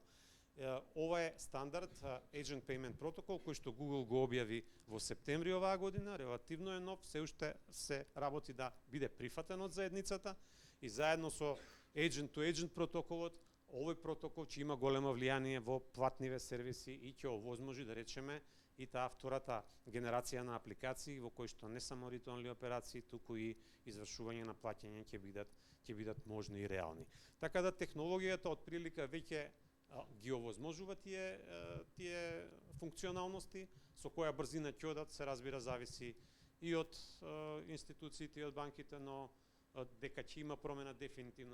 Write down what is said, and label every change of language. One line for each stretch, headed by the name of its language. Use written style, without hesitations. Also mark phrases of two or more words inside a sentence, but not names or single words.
Macedonian: Ова е стандард Agent Payment Protocol кој што Google го објави во септември оваа година, релативно е нов, се уште се работи да биде прифатен од заедницата и заедно со Agent to Agent протоколот, овој протокол ќе има големо влијание во платниве сервиси и ќе овозможи, да речеме, и таа втората генерација на апликации во кои што не само read-only операции, туку и извршување на плаќање ќе бидат можни и реални. Така да технологијата од прилика веќе ги овозможува тие функционалности, со која брзина ќе одат, се разбира, зависи и од институциите и од банките, но дека ќе има промена дефинитивно